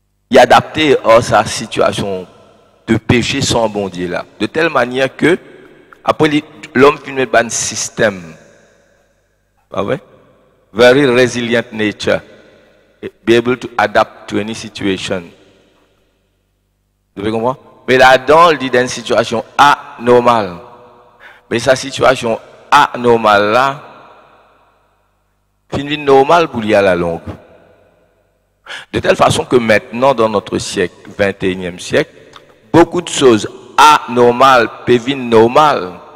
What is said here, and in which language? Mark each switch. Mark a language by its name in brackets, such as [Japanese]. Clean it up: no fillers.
[French] Il est adapté à sa situation de péché sans bon Dieu là. De telle manière que, après l'homme finit mettre un système. Pas vrai? [English] Very resilient nature. Be able to adapt to any situation. [French] Vous devez comprendre? Mais là-dedans, il dit dans une situation anormale. Mais sa situation anormale là, finit normale pour lui à la longue. De telle façon que maintenant, dans notre siècle, 21e siècle, beaucoup de choses anormales peuvent venir normales.